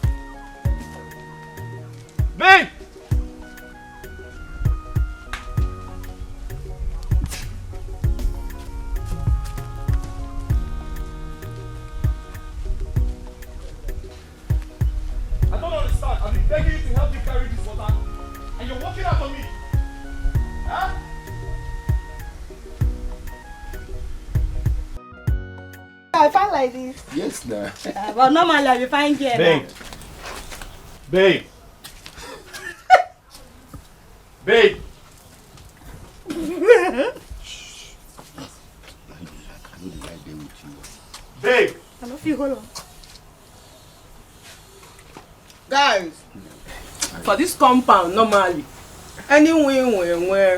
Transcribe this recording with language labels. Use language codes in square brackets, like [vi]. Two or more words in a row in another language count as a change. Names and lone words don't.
[en] Babe! I don't understand. I've been begging you to help me carry this water, and you're walking out on me. Huh? I find like this. Yes, nah. But normally I will find here. Babe. Babe. Babe. Babe. I don't feel hold on. Guys, for this compound, normally, anywhere,